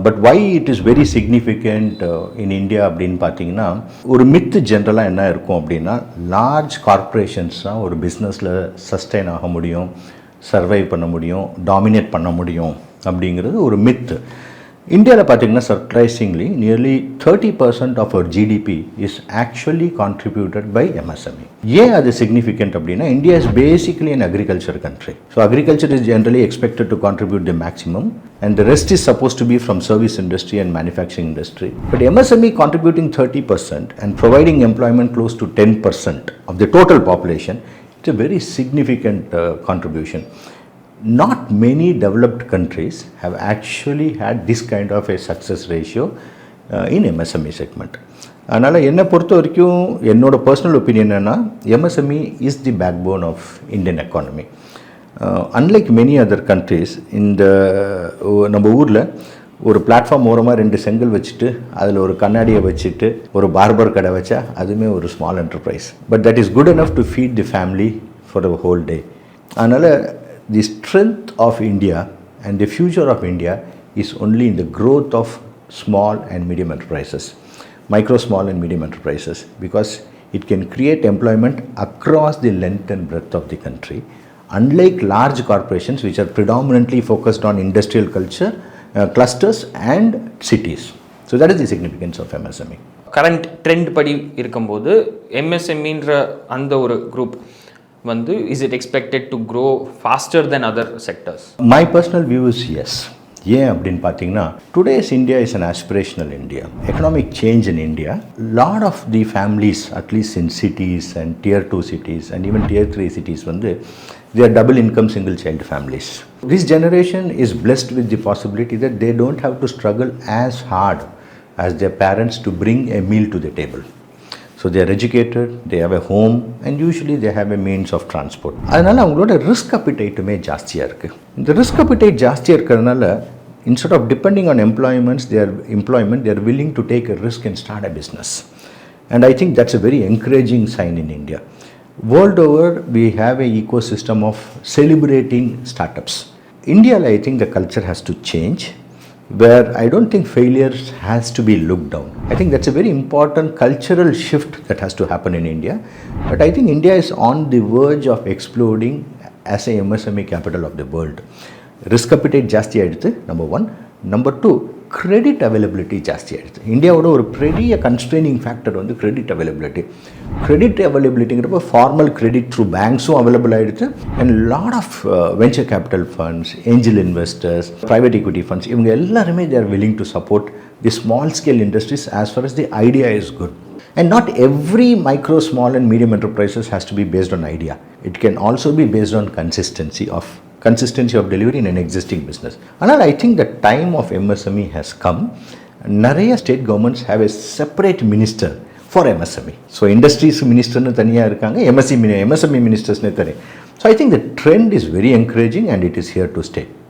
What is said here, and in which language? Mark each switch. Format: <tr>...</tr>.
<en>but why it is very significant in India</en> <ta>அப்படின்னு பார்த்தீங்கன்னா, ஒரு மித்து ஜென்ரலாக என்ன இருக்கும் அப்படின்னா, லார்ஜ் கார்ப்பரேஷன்ஸ் தான் ஒரு பிஸ்னஸில் சஸ்டெயின் ஆக முடியும், சர்வைவ் பண்ண முடியும், டாமினேட் பண்ண முடியும் அப்படிங்கிறது ஒரு மித்து. இந்தியாவில் பார்த்தீங்கன்னா</ta> <en>Surprisingly nearly 30% of our GDP is actually contributed by MSME.</en> <ta>ஏன் அது</ta> <en>Significant அப்படின்னா, India is basically an agriculture country. So agriculture is generally expected to contribute the maximum and the rest is supposed to be from service industry and manufacturing industry. But MSME contributing 30% and providing employment close to 10% of the total population, it's a very significant contribution. Not many developed countries have actually had this kind of a success ratio in MSME segment.</en> <ta>அதனால் என்னை பொறுத்த வரைக்கும் என்னோட personal opinion என்னென்னா,</ta> <en>MSME is the backbone of Indian economy. Unlike many other countries,</en> <ta>இந்த நம்ம ஊரில் ஒரு பிளாட்ஃபார்ம் ஓரமாக 2 செங்கல் வச்சுட்டு அதில் ஒரு கண்ணாடியை வச்சுட்டு ஒரு பார்பர் கடை வச்சா அதுவுமே ஒரு small enterprise.</ta> <en>But that is good enough to feed the family for a whole day. அதனால் the strength of India and the future of India is only in the growth of small and medium enterprises, micro, small and medium enterprises, because it can create employment across the length and breadth of the country. Unlike large corporations which are predominantly focused on industrial culture, clusters and cities. So that is the significance of MSME.</en> <ta>Current trend படி இருக்கும்போது MSMEன்ற அந்த ஒரு group வந்து</ta> <en>is it expected to grow faster than other sectors? My personal view is yes.</en> <ta>ஏன் அப்படின்னு பார்த்தீங்கன்னா,</ta> <en>Today's India is an aspirational India. Economic change in India, lot of the families at least in cities and Tier 2 cities and even Tier 3 cities வந்து they are double income single child families. This generation is blessed with the possibility that they don't have to struggle as hard as their parents to bring a meal to the table. So they are educated, they have a home and usually they have a means of transport.</en> <ta>அதனால் அவங்களோட risk அப்பிடைட்டுமே ஜாஸ்தியாக இருக்குது. இந்த risk appetite ஜாஸ்தியாக இருக்கிறதுனால</ta> <en>instead of depending on employment, they are willing to take a risk and start a business. And I think that's a very encouraging sign in India. World over, we have an ecosystem of celebrating startups. India, I think the culture has to change, where I don't think failure has to be looked down. I think that's a very important cultural shift that has to happen in India. But I think India is on the verge of exploding as a MSME capital of the world. Risk appetite</en> <kn>ಜಾಸ್ತಿ ಆಯಿತು,</kn> <en>number one.</en> <ta>Number 2 credit availability ஜாஸ்தி ஆகிடுது. இந்தியாவோட ஒரு பெரிய கன்ஸ்ட்ரெயினிங் factor வந்து credit availability. Credit அவைலபிலிட்டிங்கிறப்ப formal credit through பேங்க்ஸும் available ஆகிடுது and lot of venture capital funds, angel investors, private equity funds, இவங்க எல்லாருமே</ta> <en>they are willing to support the small scale industries as far as the idea is good. And not every micro, small and medium enterprises has to be based on idea. It can also be based on consistency of delivery in an existing business. And I think the time of MSME has come. நிறைய state governments have a separate minister for MSME.</en> <ta>So industries minister னு தனியாக இருக்காங்க, MSME ministers னு தனி.</ta> <en>So I think the trend is very encouraging and it is here to stay.</en>